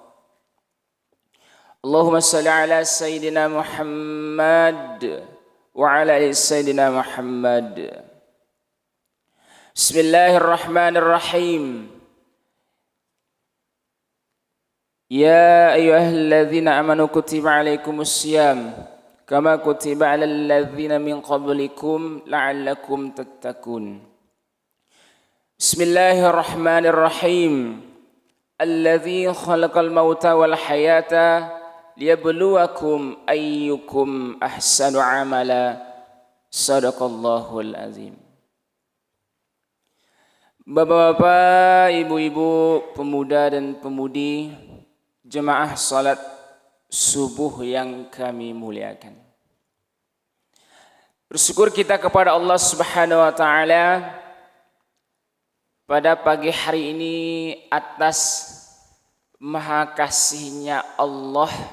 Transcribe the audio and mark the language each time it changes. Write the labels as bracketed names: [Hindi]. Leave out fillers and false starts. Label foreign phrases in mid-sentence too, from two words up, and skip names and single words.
[Arabic] اللهم صل على سيدنا محمد وعلى آل سيدنا محمد. بسم الله الرحمن الرحيم. يا أيها الذين آمنوا كتب عليكم الصيام كما كتب على الذين من قبلكم لعلكم تتقون. بسم الله الرحمن الرحيم. الذي خلق الموت والحياة ليبلوكم أيكم أحسن عملا. صدق الله العظيم. [Indonesian] Bapak-bapak, ibu-ibu, pemuda dan pemudi, jemaah salat subuh yang kami muliakan. Bersyukur kita kepada Allah [Arabic] سبحانه وتعالى [Indonesian] pada pagi hari ini atas maha kasihnya Allah.